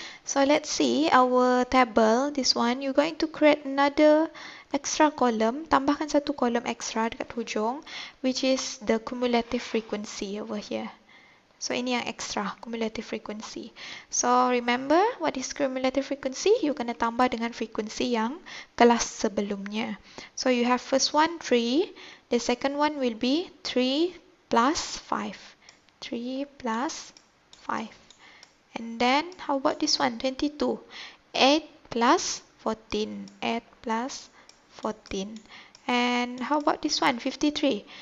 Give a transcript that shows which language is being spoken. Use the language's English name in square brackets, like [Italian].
[English] So let's see our table. This one, you're going to create another extra column. [Malay] Tambahkan satu column extra dekat hujung, [English] which is the cumulative frequency over here. So [Malay] ini yang [English] extra, cumulative frequency. So remember what is cumulative frequency? [Malay] You kena tambah dengan frequency yang kelas sebelumnya. [English] So you have first one 3, the second one will be 3 plus 5. 3 plus 5. And then how about this one? 22. 8 plus 14. 8 plus 14. And how about this one? 53.